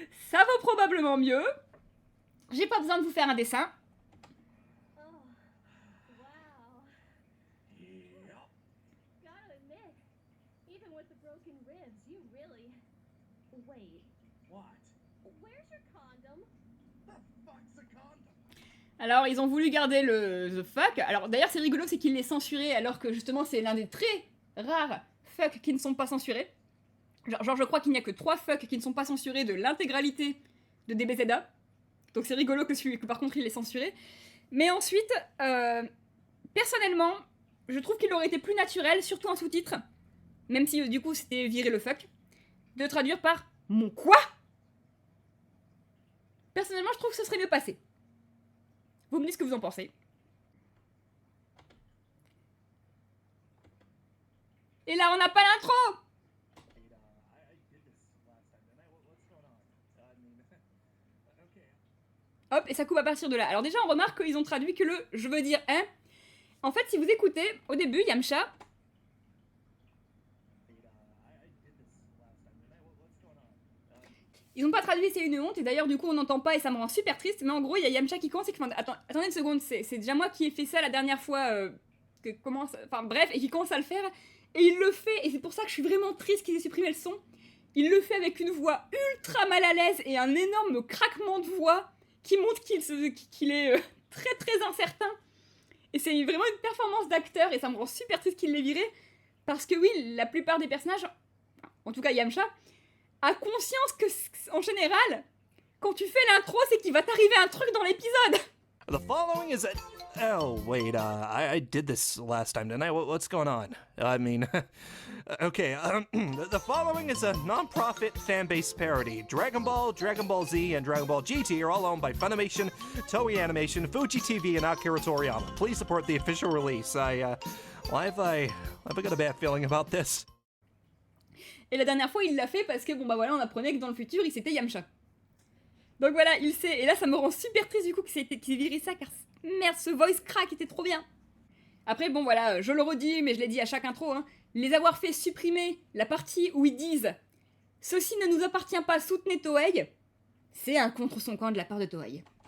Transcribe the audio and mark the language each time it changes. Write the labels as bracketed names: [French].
[French] Ça vaut probablement mieux. J'ai pas besoin de vous faire un dessin. Oh. Wow. [English] Yep. Gotta admit, even with the broken ribs, you really. Wait, What? where's your condom? The fuck's a condom? [French] Alors, ils ont voulu garder le [English] the fuck. [French] Alors, d'ailleurs, c'est rigolo, c'est qu'il l'ait censuré, alors que justement, c'est l'un des très rares fuck qui ne sont pas censurés. Genre, je crois qu'il n'y a que 3 fuck qui ne sont pas censurés de l'intégralité de DBZA. Donc, c'est rigolo que par contre, il l'ait censuré. Mais ensuite, personnellement, je trouve qu'il aurait été plus naturel, surtout en sous-titre, même si du coup, c'était virer le fuck, de traduire par mon quoi. Personnellement, je trouve que ce serait mieux passé. Vous me dites ce que vous en pensez. Et là, on n'a pas l'intro. [English] Wait, I did this last time, didn't I? What's going on? I mean, okay. [French] Hop, et ça coupe à partir de là. Alors déjà, on remarque qu'ils ont traduit que le « je veux dire hein ». En fait, si vous écoutez, au début, Yamcha, [English] Wait, I did this last time, didn't I? What's going on? [French] ils n'ont pas traduit « c'est une honte », et d'ailleurs, du coup, on n'entend pas, et ça me rend super triste, mais en gros, il y a Yamcha qui commence et qui fait « attendez une seconde, c'est déjà moi qui ai fait ça la dernière fois, enfin bref, et qui commence à le faire, et il le fait, et c'est pour ça que je suis vraiment triste qu'ils aient supprimé le son. Il le fait avec une voix ultra mal à l'aise et un énorme craquement de voix qui montre qu'il est très très incertain. Et c'est vraiment une performance d'acteur et ça me rend super triste qu'il l'ait viré. Parce que oui, la plupart des personnages, en tout cas Yamcha, a conscience que en général, quand tu fais l'intro, c'est qu'il va t'arriver un truc dans l'épisode. [English] The following is a. Oh, wait, I did this last time, didn't I? What's going on? I mean, okay, the following is a non-profit fan-based parody. Dragon Ball, Dragon Ball Z, and Dragon Ball GT are all owned by Funimation, Toei Animation, Fuji TV, and Akira Toriyama. Please support the official release. Why have I got a bad feeling about this? [French] Et la dernière fois, il l'a fait parce que, bon bah voilà, on apprenait que dans le futur, c'était Yamcha. Donc voilà, il sait. Et là, ça me rend super triste du coup qu'il ait viré ça, car merde, ce voice crack était trop bien. Après, bon voilà, je le redis, mais je l'ai dit à chaque intro, hein, les avoir fait supprimer la partie où ils disent « Ceci ne nous appartient pas, soutenez Toei », c'est un contre son camp de la part de Toei.